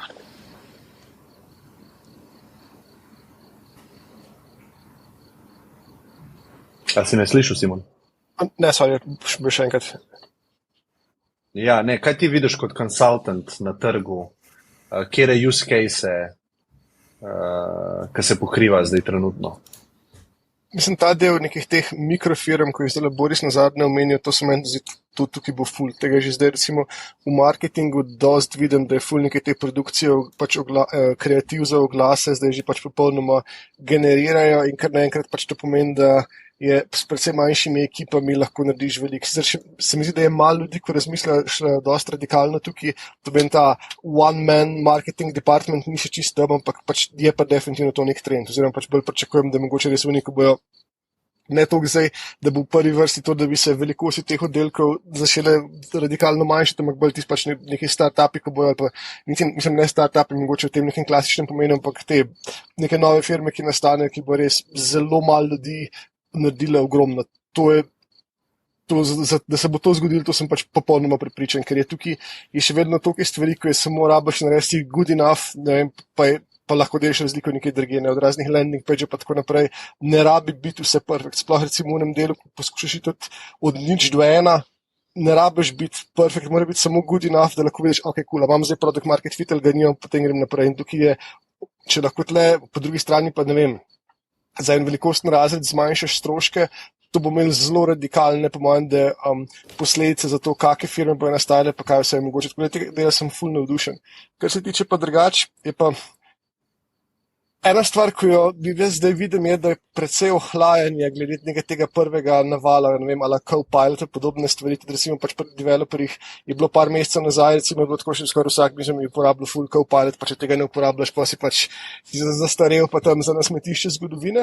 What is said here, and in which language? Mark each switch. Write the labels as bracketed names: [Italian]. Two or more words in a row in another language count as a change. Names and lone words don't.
[Slovenian] A si me slišal, Simon? Ne, sorry, še enkrat. Ja, ne, kaj ti vidiš kot konsultant na trgu? Kjere [English] use case, [Slovenian] ki se pokriva zdaj trenutno? Mislim, ta del nekih teh mikrofirm, ko je zdaj Boris nazadnje omenil, to se meni zdi, tudi tukaj bo ful. Tega že zdaj recimo v marketingu dost vidim, da je ful nekaj te produkcije, pač kreativ za oglase, zdaj že pač popolnoma generirajo in kar naenkrat pač to pomeni, da je s predvsem manjšimi ekipami lahko narediš veliko. Se mi zdi, da je malo ljudi, ko razmišljaš dosti radikalno tukaj, to bi ta [English] one-man marketing department [Slovenian] ni še čisto, ampak pač je pa definitivno to nek trend, oziroma pač bolj pričakujem, da mogoče res v neko bojo ne toliko zdaj, da bo v prvi vrsti to, da bi se velikosti teh oddelkov začele radikalno manjšati, ampak bolj tisti pač neki start-upi, ko bojo, pa mislim, ne start-upi, mogoče v tem nekem klasičnem pomenu, ampak te neke nove firme, ki nastanejo, ki bo res zelo malo ljudi naredile ogromno. Da se bo to zgodilo, to sem pač popolnoma prepričan, ker je tukaj še vedno toliko stvari, ko je samo rabaš narediti [English] good enough, [Slovenian] ne vem, pa lahko delaš razliko nekaj drugega, od raznih [English] landing page [Slovenian] pa tako naprej. Ne rabi biti vse perfekt. Sploh recimo v enem delu, ko poskušaš iti od 0 do 1, ne rabiš biti perfekt, mora biti samo [English] good enough, [Slovenian] da lahko vidiš, ok, cool, imam zdaj [English] product market fit, [Slovenian] ali ga nimam, potem grem naprej. In tukaj je, če lahko tle, po drugi strani pa ne vem, za en velikostni razred zmanjšaš stroške, to bo imelo zelo radikalne, po mojem, posledice za to, kakšne firme bojo nastajale, pa kaj vse je mogoče. Tako da tega dela sem ful navdušen. Kar se tiče pa drugače, je pa ena stvar, ko jo zdaj vidim, je, da je precej ohlajanje glede tega prvega navala, ne vem, ala Copilot, podobne stvari, tudi recimo pač pri developerjih je bilo par mesecev nazaj, recimo je bilo tako še skoraj vsak, bi že mi uporabljal full Copilot, pa če tega ne uporabljaš, pa si pač zastarel, pa tam za nasmetišče zgodovine.